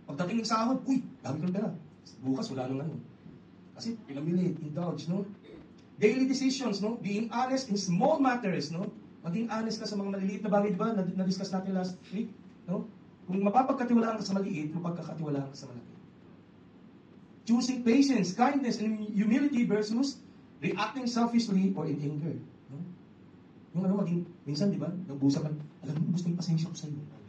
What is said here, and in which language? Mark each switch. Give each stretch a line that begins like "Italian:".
Filipino: Pagdating ng sahod, uy, dami ko na. Bukas, wala nang ano. Kasi pinamili, indulge, no?
English: Daily decisions,
Filipino: no?
English: Being honest in small matters, no?
Filipino: Maging honest ka sa mga maliliit na bagay, di ba? Na-discuss natin last week, no? Kung mapapagkatiwalaan ka sa maliit, mapagkakatiwalaan ka sa malaki.
English: Choosing patience, kindness, and humility versus reacting selfishly or in anger, no?
Filipino: Yung maging, minsan, di ba? Nagbusa ka, alam mo, gusto yung pasensya ko sa iyo.